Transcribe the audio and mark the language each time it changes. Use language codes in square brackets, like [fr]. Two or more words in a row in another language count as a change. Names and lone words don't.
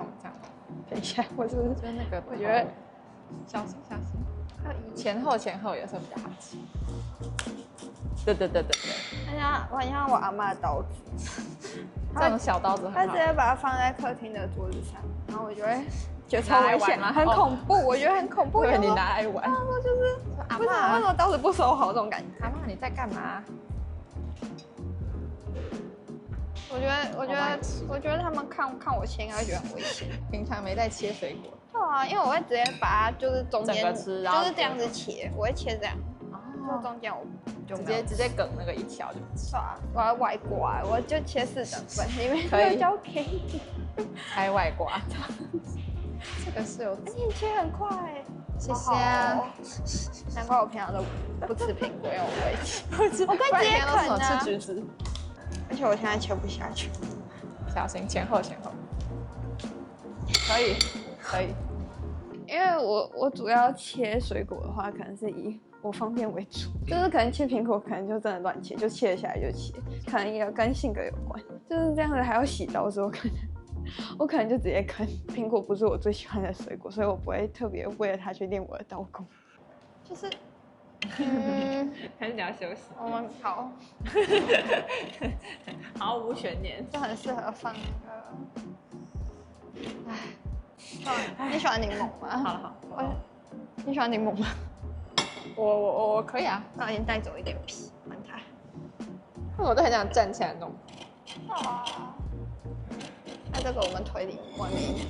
[zh] 等一下，我是就那個，我覺得小心。前後也是比較好吃。對。我很像我阿嬤的刀子，這種小刀子很好。他直接把它放在客廳的桌子上，然後我就會覺得超危險，很恐怖，我覺得很恐怖。對，你拿來玩。我就是為什麼刀子不收好這種感覺？阿嬤你在幹嘛？我覺得他們看我切應該會覺得很危險。平常沒在切水果。對啊，因為我會直接把它就是中間整個吃，然後就是這樣子切，我會切這樣，就中間我就直接梗那個一條就吃。啊，我要外掛，我就切4等份，裡面可以交給你。開外掛。這個是有，你切很快，謝謝啊。難怪我平常都不吃蘋果，因為我不會切，我可以直接啃啊。吃橘子，而且我現在切不下去。小心前後。可以。因為我主要切水果的話，可能是以我方便為主，就是可能切蘋果，可能就真的亂切，就切下來就切，可能也跟性格有關，就是這樣子還要洗刀，所以我可能就直接啃。蘋果不是我最喜歡的水果，所以我不會特別為了它去練我的刀工，就是還是你要休息？我們好，毫無懸念，這很適合放那個，你喜歡檸檬嗎？好，你喜歡檸檬嗎？我可以啊，那你帶走一點皮，玩它。我都很想站起來弄。那這個我們推理外面一點，